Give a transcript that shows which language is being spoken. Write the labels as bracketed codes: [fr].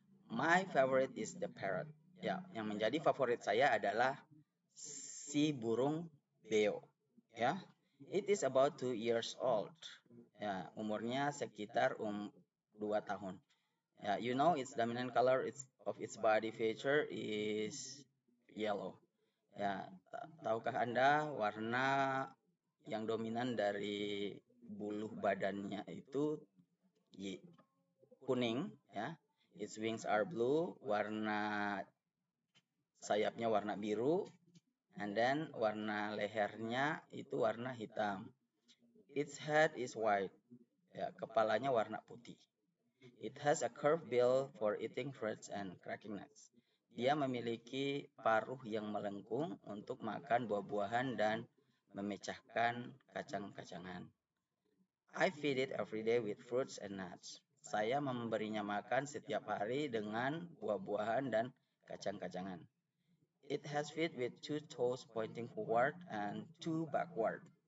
[en] My favorite is the parrot. [id] Ya, yang menjadi favorit saya adalah si burung beo. [en] Ya, it is about 2 years old. Ya, [id] umurnya sekitar 2 tahun. [en] Ya, you know its dominant color of its body feature is yellow. [id] Ya, tahukah Anda warna yang dominan dari buluh badannya itu kuning, ya. [en] Its wings are blue, [id] warna sayapnya warna biru, and then warna lehernya itu warna hitam. [en] Its head is white, ya, [id] kepalanya warna putih. [en] It has a curved bill for eating fruits and cracking nuts. [id] Dia memiliki paruh yang melengkung untuk makan buah-buahan dan memecahkan kacang-kacangan. [en] I feed it every day with fruits and nuts. [id] Saya memberinya makan setiap hari dengan buah-buahan dan kacang-kacangan. [en] It has feet with two toes pointing forward and two backward.